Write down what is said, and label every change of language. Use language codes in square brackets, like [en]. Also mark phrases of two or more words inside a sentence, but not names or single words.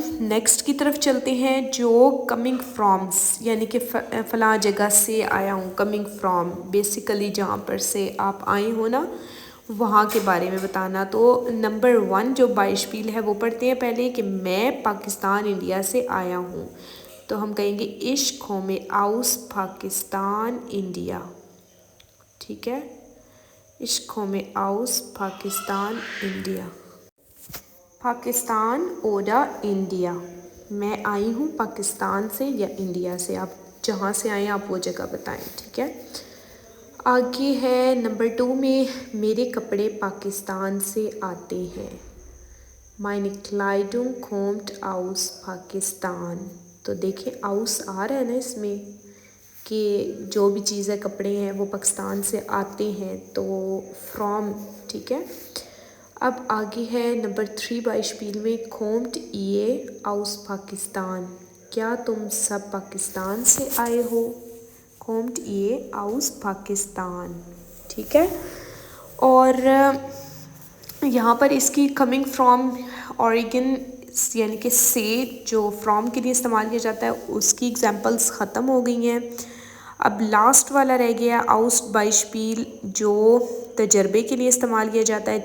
[hi] नेक्स्ट की तरफ चलते हैं, जो [en] coming froms [hi] यानी कि फ़लाँ जगह से आया हूँ। [en] coming from [hi] बेसिकली जहाँ पर से आप आए हो ना, वहाँ के बारे में बताना। तो नंबर 1 जो बाइशपील है वो पढ़ते हैं पहले कि मैं पाकिस्तान इंडिया से आया हूँ। तो हम कहेंगे [de] ich komme aus [hi] पाकिस्तान इंडिया। ठीक है, [de] ich komme aus Pakistan Indien. [hi] पाकिस्तान ओडा इंडिया, मैं आई हूँ पाकिस्तान से या इंडिया से। आप जहाँ से आए आप वो जगह बताएं। ठीक है, आगे है नंबर 2 में, मेरे कपड़े पाकिस्तान से आते हैं। [de] Meine Kleidung kommt aus पाकिस्तान। [hi] तो देखें आउस आ रहा है ना इसमें, कि जो भी चीज़ है कपड़े हैं वो पाकिस्तान से आते हैं, तो फ्रॉम। ठीक है, अब आगे है नंबर 3 बाइशपील में, [de] kommt ihr aus पाकिस्तान, [hi] क्या तुम सब पाकिस्तान से आए हो। [de] kommt ihr aus पाकिस्तान। [hi] ठीक है, और यहाँ पर इसकी [en] coming from origin [hi] यानी कि से जो फ्रॉम के लिए इस्तेमाल किया जाता है उसकी एग्जांपल्स ख़त्म हो गई हैं। अब लास्ट वाला रह गया [de] aus Beispiel, [hi] जो तजर्बे के लिए इस्तेमाल किया जाता है।